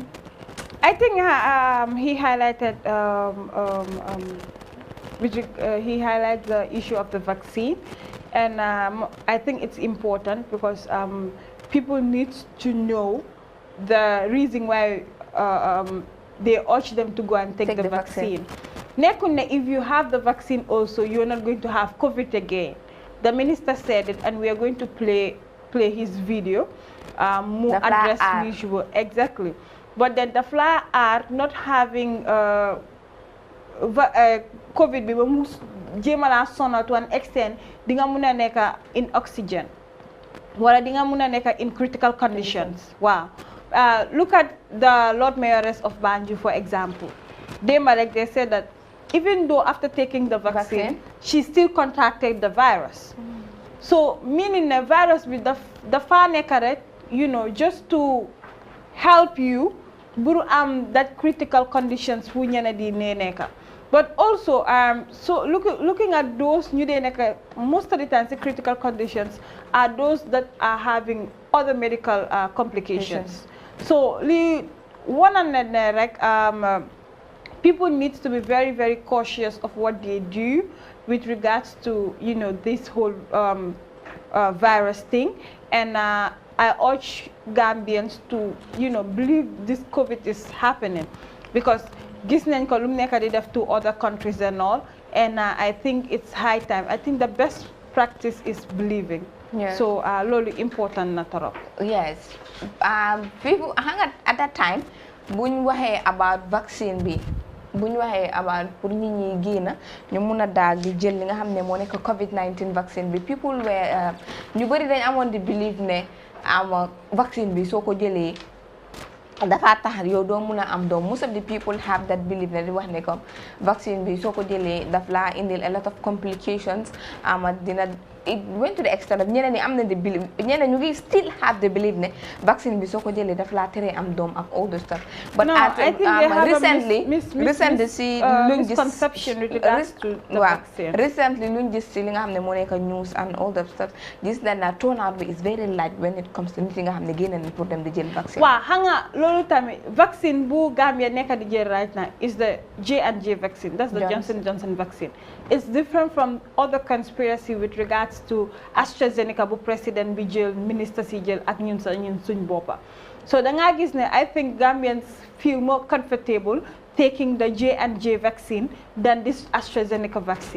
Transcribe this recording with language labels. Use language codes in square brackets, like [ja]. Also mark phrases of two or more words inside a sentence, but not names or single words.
[en] I think he highlighted he highlights the issue of the vaccine, and I think it's important because people need to know the reason why they urge them to go and take the vaccine. If you have the vaccine also, you're not going to have COVID again. The minister said it, and we are going to play his video, more address visual. Exactly. But then the fly are not having COVID [wo] bi ba mu jéemala sonal [en] to an extent [wo] di nga mun a nekk [en] in oxygen [wo] wala di nga mun a nekk [en] in critical conditions. Wow. Look at the Lord Mayoress of Banjul, for example. They said that even though after taking the vaccine, she still contracted the virus. So meaning the virus with the far nekare, just to help you that critical conditions [wo] fu ñene di neneka. [en] But also so looking at those most of the times the critical conditions are those that are having other medical complications. So people need to be very, very cautious of what they do with regards to this whole virus thing, and I urge Gambians to believe this COVID is happening, because [wo] gis nañ ko lu nekk di def [en] to other countries and all, and I think it's high time. I think the best practice is believing. [wo] So loolu important na torop. [en] Yes. People at that time [wo] buñ waxee [en] about vaccine [wo] bi buñ waxee about pour nit ñi génn ñu mun a daal di jël li nga xam ne moo nekk COVID-19 vaccine bi, [en] people were [wo] ñu bëri dañ amoon di believe ne vaccine bi soo ko jëlee dafa tax yow doo mun a am doom. [en] Most of the people have that belief [wo] ne di wax ne comme vaccine bi soo ko jëlee daf laa indil [en] a lot of complications. It went to the extent of [wo] ñeneen ñi am na [en] the belief, [wo] ñeneen ñu ngi [en] still have the belief [wo] ne vaccine bi soo ko jëlee daf laa tere am doom ak [en] all the stuff. But no, I think they have recently misconception with regards to the vaccine. [wo] Recently luñ gis ci li nga xam ne moo nekk [en] news and all that stuff, [wo] gis nañ na turnout bi [en] is very light when it comes to [wo] nit yi nga xam ne génn nañ pour dem di jël vaccine. Waaw xam nga loolu tamit vaccine bu Gambia nekk di jël [en] right now is the J&J vaccine. That's the Johnson vaccine. It's different from other conspiracy with regards to AstraZeneca [wo] bu président bi jël, ministre si jël ak ñun suñ boppa. [en] So [wo] da nga gis ne [en] I think Gambians feel more comfortable taking the J&J vaccine than this AstraZeneca vaccine.